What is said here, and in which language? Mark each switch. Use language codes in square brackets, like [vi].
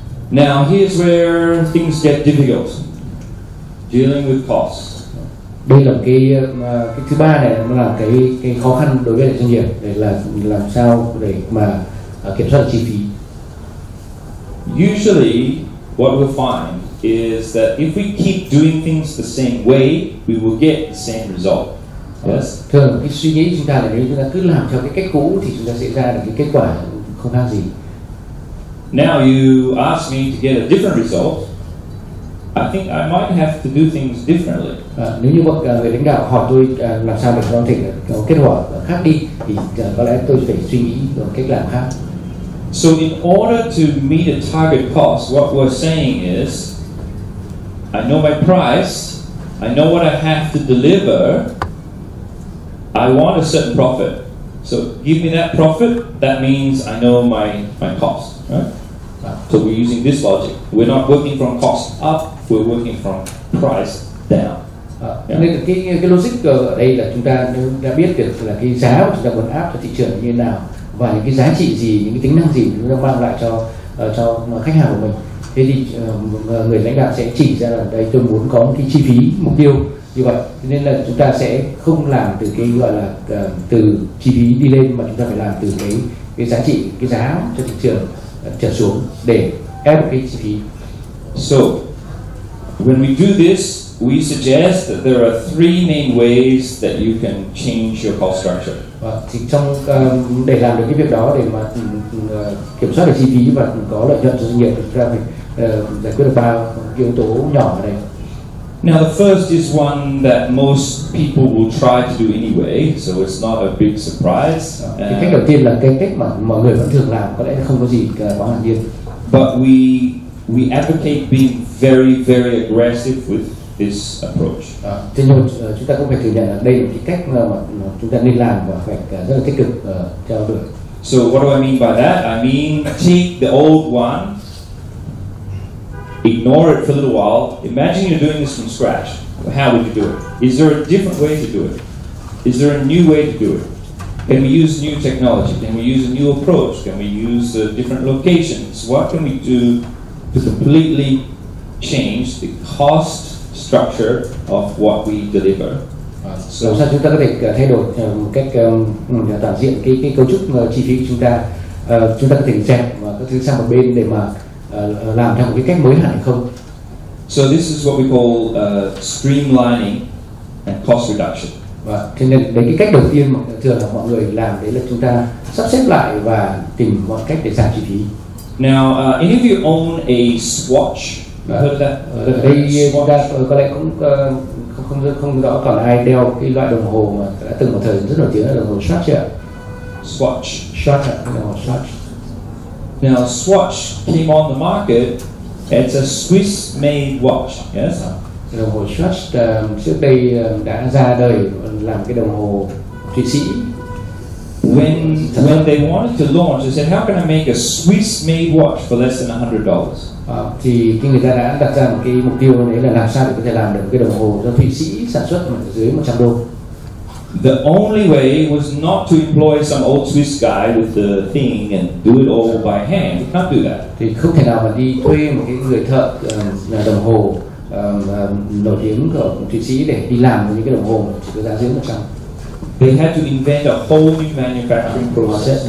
[en] Now here's where things get difficult. Dealing with costs. [vi] Đây là cái thứ ba này, nó là cái khó khăn đối với doanh nghiệp để là làm sao để mà kiểm soát chi phí. [en] Usually, what we'll find is that if we keep doing things the same way, we will get the same result. Yes. [vi] Thường cái suy nghĩ chúng ta là nếu chúng ta cứ làm theo cái cách cũ thì chúng ta sẽ ra được cái kết quả không khác gì. [en] Now you ask me to get a different result. I think I might have to do things differently. [vi] Nếu như một người lãnh đạo hỏi tôi làm sao để có thể có kết quả khác đi thì có lẽ tôi phải suy nghĩ một cách làm khác. [en] So in order to meet a target cost, what we're saying is, I know my price, I know what I have to deliver, I want a certain profit. So give me that profit, that means I know my cost. Right? So we're using this logic. We're not working from cost up, we're working from price down. [vi] Nên cái logic ở đây là chúng ta đã biết được là cái giá mà chúng ta muốn áp cho thị trường như thế nào và những cái giá trị gì, những cái tính năng gì chúng ta mang lại cho khách hàng của mình. Thế thì người lãnh đạo sẽ chỉ ra là đây tôi muốn có một cái chi phí mục tiêu như vậy, nên là chúng ta sẽ không làm từ cái gọi là từ chi phí đi lên, mà chúng ta phải làm từ cái giá trị, cái giá cho thị trường trở xuống để ép một cái chi phí. [en] So, when we do this, we suggest that there are three main ways that you can change your cost structure. [vi] Thì trong để làm được cái việc đó, để mà kiểm soát được chi phí và có lợi nhuận cho doanh nghiệp, chúng ta phải giải quyết được 3 yếu tố nhỏ ở đây. [en] Now the first is one that most people will try to do anyway, so it's not a big surprise. [vi] Cái cách đầu tiên là cái cách mà mọi người vẫn thường làm, có lẽ không có gì quá ngạc nhiên. [en] But we advocate being very, very aggressive with this approach. [vi] Thế nhưng chúng ta cũng phải thừa nhận là đây là cái cách mà chúng ta nên làm và phải rất là tích cực theo đuổi. [en] So what do I mean by that? I mean take the old one, ignore it for a little while. Imagine you're doing this from scratch. How would you do it? Is there a different way to do it? Is there a new way to do it? Can we use new technology? Can we use a new approach? Can we use different locations? What can we do to completely change the cost structure of what we deliver? [vi] So, làm sao chúng ta có thể thay đổi một cách toàn diện cái cấu trúc chi phí của chúng ta có thể dẹp và các thứ sang một bên để mà làm theo một cái cách mới hẳn hay không? [en] So this is what we call streamlining and cost reduction. [vi] Và cho nên đấy, cái cách đầu tiên mà thường là mọi người làm đấy là chúng ta sắp xếp lại và tìm mọi cách để giảm chi phí. [en] Now, any of you own a swatch? Heard of that? [vi] Ở đây chúng ta có lẽ cũng không rõ còn ai đeo cái loại đồng hồ mà đã từng một thời rất nổi tiếng là đồng hồ Swatch chưa? [en] Swatch. [vi] Đồng hồ Swatch. [en] Now, Swatch came on the market. It's a Swiss-made watch. Yes. [vi] Đồng hồ Swatch trước đây đã ra đời làm cái đồng hồ Thụy Sĩ. [en] When they wanted to launch, they said, "How can I make a Swiss-made watch for less than $100?" [vi] Thì khi người ta đã đặt ra một cái mục tiêu đấy là làm sao để có thể làm được cái đồng hồ do Thụy Sĩ sản xuất mà dưới $100. [en] The only way was not to employ some old Swiss guy with the thing and do it all by hand. You can't do that. [vi] Thì không thể nào mà đi thuê một cái người thợ đồng hồ nổi tiếng của Thụy Sĩ để đi làm những cái đồng hồ mà chỉ có giá dưới $100. [en] They had to invent a whole new manufacturing process.